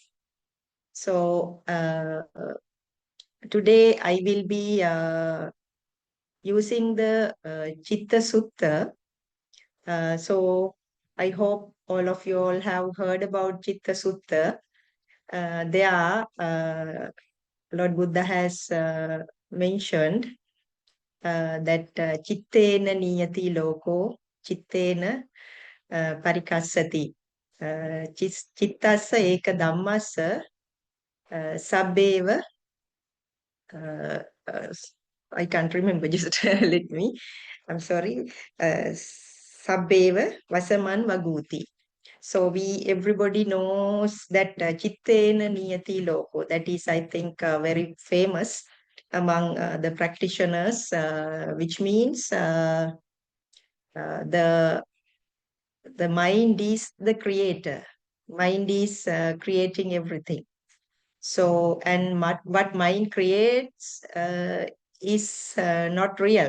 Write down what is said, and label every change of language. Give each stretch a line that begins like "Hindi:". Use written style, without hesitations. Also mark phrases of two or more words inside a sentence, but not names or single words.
English: So, today I will be using the Chitta Sutta. So I hope all of you all have heard about Chitta Sutta. There, Lord Buddha has mentioned that
Pali: Chittena niyati loko, Chittena parikassati. Chittassa eka dhammassa sabbeva.
English: I can't remember, just let me. I'm sorry.
Pali: Sabbeva vasaman vaguti.
English: So everybody knows that
Pali: Chittena niyati loko.
English: That is, I think, very famous among the practitioners, which means the mind is the creator. Mind is creating everything. So, and what mind creates is not real.